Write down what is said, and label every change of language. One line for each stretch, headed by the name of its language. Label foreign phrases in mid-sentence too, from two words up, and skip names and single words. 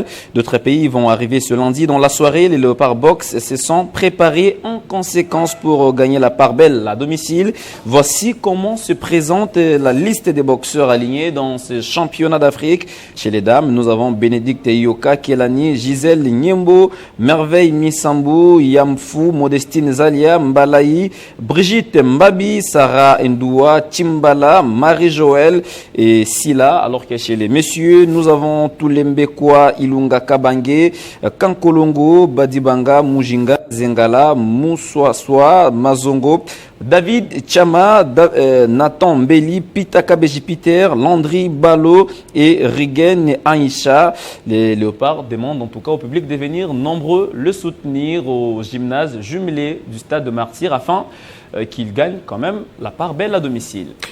French: D'autres pays vont arriver ce lundi dans la soirée. Les Léopards Box se sont préparés en conséquence pour gagner la part belle à domicile. Voici comment se présente la liste des boxeurs alignés dans ce championnat d'Afrique. Chez les dames, nous avons Bénédicte Yoka, Kelani, Gisèle Nyembo, Merveille Misambou, Yamfou, Modestine Zalia, Mbalaï, Brigitte Mbabi, Sarah Ndoua, Timbala, Marie-Joël et Sila. Alors que chez les messieurs, nous avons Toulembekwa, Ilunga Kabange, Kankolongo, Badibanga, Mujinga, Zengala, Moussoissoa, Mazongo, David Chama, Nathan Mbeli, Pita Kabeji Peter, Landry Balo et Rigen Aïcha. Les Léopards demandent en tout cas au public de venir nombreux le soutenir au gymnase jumelé du stade de Martyrs afin qu'il gagne quand même la part belle à domicile.